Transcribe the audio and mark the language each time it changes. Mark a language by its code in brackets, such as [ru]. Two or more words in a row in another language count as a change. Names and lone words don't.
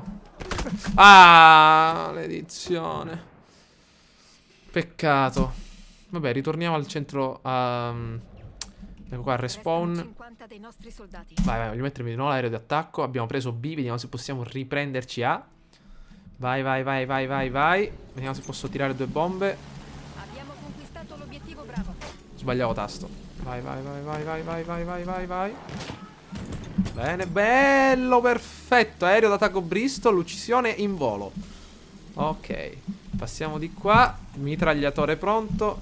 [it] Ah, maledizione. Peccato. Vabbè, ritorniamo al centro. Ecco qua, respawn. 50 dei nostri soldati. Vai, vai, voglio mettermi di nuovo l'aereo di attacco. Abbiamo preso B, vediamo se possiamo riprenderci A. Vai, vai, vai, vai, vai, vai. Vediamo se posso tirare 2 bombe. L'obiettivo bravo. Sbagliavo tasto. Vai, vai, vai, vai, vai, vai, vai, vai, vai, vai. Bene, bello, perfetto. Aereo d'attacco Bristol, uccisione in volo. Ok, passiamo di qua. Mitragliatore pronto.